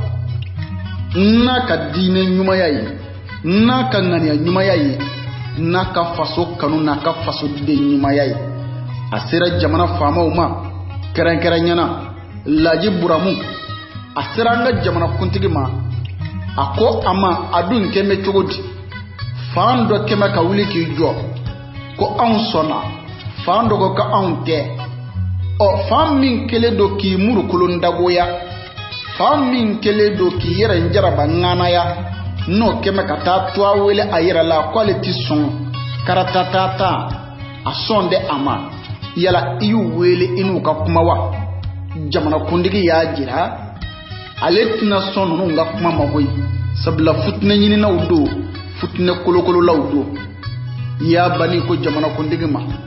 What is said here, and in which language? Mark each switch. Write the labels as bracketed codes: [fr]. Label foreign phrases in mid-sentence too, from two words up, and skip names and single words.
[bm] n'a ka diinɛ ɲumanya ye n'a ka ŋaniya ɲumanya ye n'a ka faso kanu n'a ka faso den ɲumanya ye asira jamana faamaw ma kɛrɛnkɛrɛnyana Laji Buramu asira an ka jamana kuntigi ma ako ama adun kɛmɛ cogo di fan dɔ kɛmɛ ka wuli k'i jɔ ko anw sɔnna fan dɔ ko ka anw tɛ fan min kelen do k'i murukolon dagoya fan min kelen do k'i yɛrɛ njaraba ŋanaya n'o kɛmɛ ka taa to a wele a yɛrɛ la ko ale ti sɔn karatatata a sɔn de a ma yala i y'u wele i n'u ka kuma wa jamana kuntigi y'a jira ale tina sɔn ninnu ka kuma ma koyi sabula futinɛ ɲininaw do futinɛ kolokololaw do y'a bani ko jamana kuntigi ma